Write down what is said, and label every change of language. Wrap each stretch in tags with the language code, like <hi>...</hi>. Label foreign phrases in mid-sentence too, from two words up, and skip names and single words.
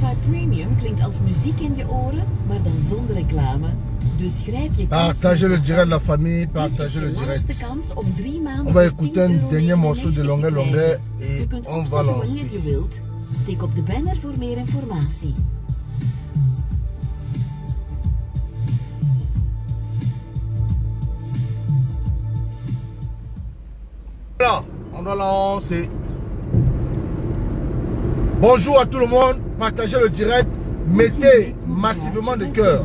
<nl>Premium klinkt als muziek in je oren, maar dan zonder reclame. Dus grijp je kans.</nl> <fr>Partagez le direct de la famille, partagez le direct. On va écouter un dernier morceau de longueur et on va lancer.</fr> <nl>Wanneer je wilt. Tik op de banner voor meer informatie.</nl> <fr>Voilà, on va lancer. Bonjour à tout le monde, partagez le direct, mettez massivement de cœur.</fr>